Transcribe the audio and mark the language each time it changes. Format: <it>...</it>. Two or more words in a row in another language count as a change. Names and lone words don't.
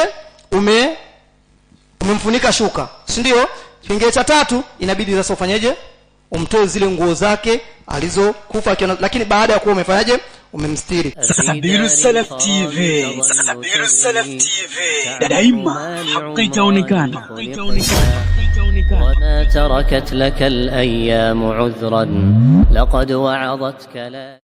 <sw>Umemfunika shuka, si ndio? Kipengele cha tatu inabidi sasa ufanyaje? Umtoe zile nguo zake alizokufa akiwa, lakini baada ya kuwa umefanyaje? Umemstiri. Sabilu Salaf TV. Daima haki itaonekana.</sw> <ar>وما تركت لك الأيام عذرا لقد وعظتك لا</ar>